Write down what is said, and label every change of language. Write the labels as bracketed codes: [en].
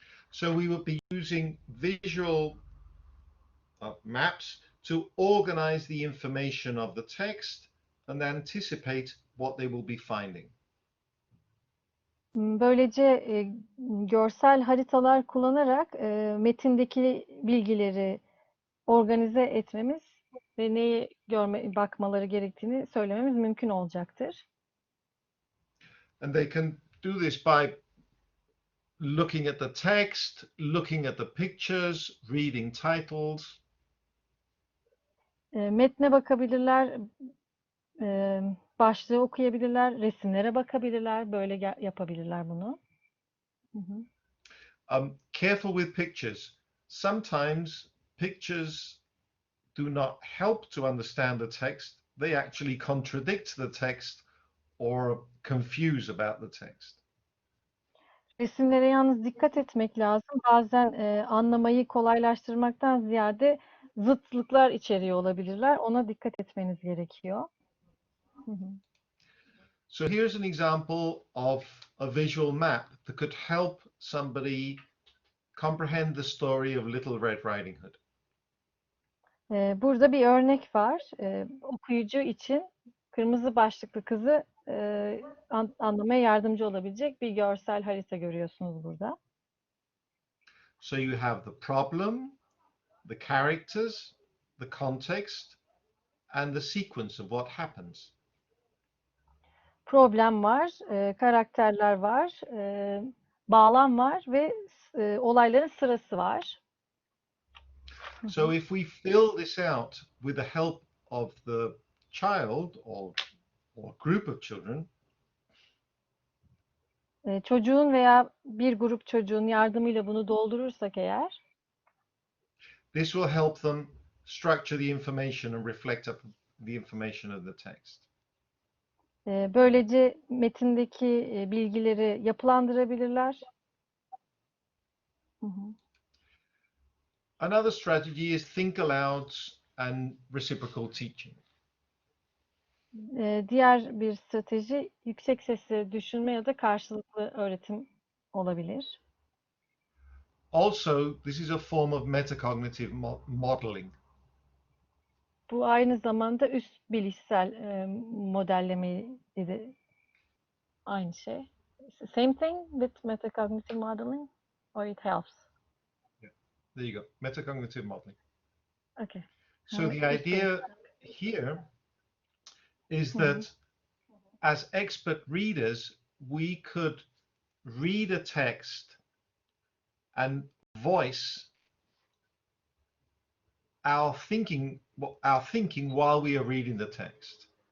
[en] So we would be using visual maps to organize the information of the text and anticipate what they will be finding. [tr] Böylece görsel haritalar kullanarak metindeki bilgileri organize etmemiz ve neye bakmaları gerektiğini söylememiz mümkün olacaktır. [en] And they can do this by looking at the text, looking at the pictures, reading titles. [tr] Metne bakabilirler, başlığı okuyabilirler, resimlere bakabilirler, böyle yapabilirler bunu. [en] Careful with pictures. Sometimes pictures do not help to understand the text. They actually contradict the text or confuse about the text. [tr] Resimlere yalnız dikkat etmek lazım. Bazen anlamayı kolaylaştırmaktan ziyade zıtlıklar içeriyor olabilirler. Ona dikkat etmeniz gerekiyor. [en] So here's an example of a visual map that could help somebody comprehend the story of Little Red Riding Hood. [tr] Burada bir örnek var. Okuyucu için kırmızı başlıklı kızı anlamaya yardımcı olabilecek bir görsel harita görüyorsunuz burada. [en] So you have the problem, the characters, the context, and the sequence of what happens. [tr] Problem var, karakterler var, bağlam var ve olayların sırası var. [en] So if we fill this out with the help of the child or group of children, [tr] Çocuğun veya bir grup çocuğun yardımıyla bunu doldurursak eğer, [en] this will help them structure the information and reflect up the information of the text. [tr] böylece metindeki bilgileri yapılandırabilirler. [en] Another strategy is think aloud and reciprocal teaching. [tr] Diğer bir strateji yüksek sesle düşünme ya da karşılıklı öğretim olabilir. [en] Also, this is a form of metacognitive modeling. [tr] Bu aynı zamanda üst bilişsel modelleme de aynı şey. [en] Same thing with metacognitive modeling, or it helps? There you go, metacognitive modeling. Okay. So the idea here is that as expert readers, we could read a text and voice our thinking while we are reading the text.